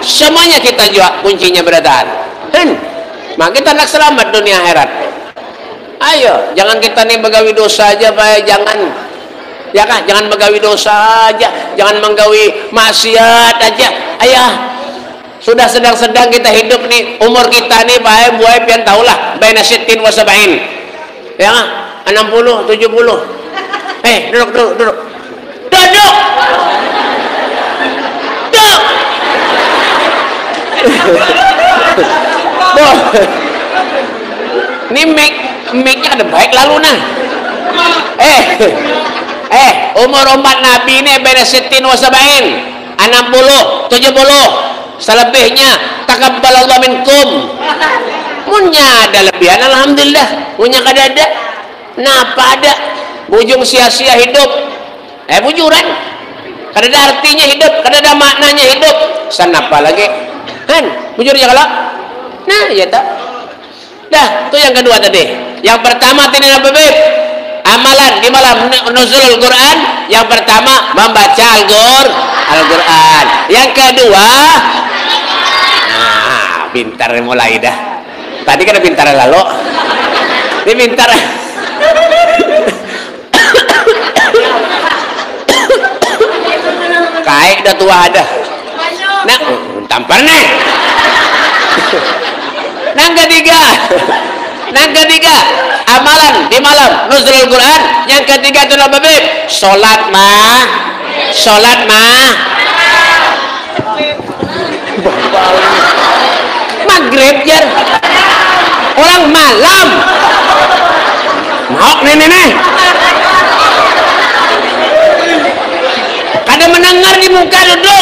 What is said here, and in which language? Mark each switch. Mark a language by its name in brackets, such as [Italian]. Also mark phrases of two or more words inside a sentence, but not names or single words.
[Banjar] Semuanya kita juga kuncinya berataan. Maka kita nak selamat dunia akhirat. Ayo, jangan kita nih begawi dosa aja, Pak. Jangan. Ya kan? Jangan begawi dosa aja, jangan menggawi maksiat aja. Ayah, sudah sedang-sedang kita hidup nih, umur kita nih Pak, buai pian tahulah, [Arabic] بين ستين وسبعين. [Banjar] Ya, 60, 70. Duduk. Ini mic-nya ada baik lalu nah. Umur umat Nabi ini [Arabic] بين ستين وسبعين, [Banjar] 60, 70. [Arabic] Selebihnya تقبل الله منكم. [Banjar] Munya ada lebihan alhamdulillah, munya kada ada. Napa ada? Bujung sia-sia hidup. Bujuran. Kada ada artinya hidup, kada ada maknanya hidup. Sanapa lagi? Bujur ya kalau. Nah, ya tak. Dah, itu yang kedua tadi. Yang pertama tadi apa, Beb? Amalan di malam [Arabic] نزول القرآن. [Banjar] Yang pertama membaca Al-Quran. Yang kedua, pintar mulai dah. Tadi kan pintar lalu. Ini pintar. Kayak dah tua ada. Nah, tampar nih. Yang ketiga, amalan di malam [Arabic] نزول القرآن. [Banjar] Yang ketiga itu apa, Beb? Salat mah. Maghrib jar. Orang malam. Mau nih. Kada dengar di muka duduk.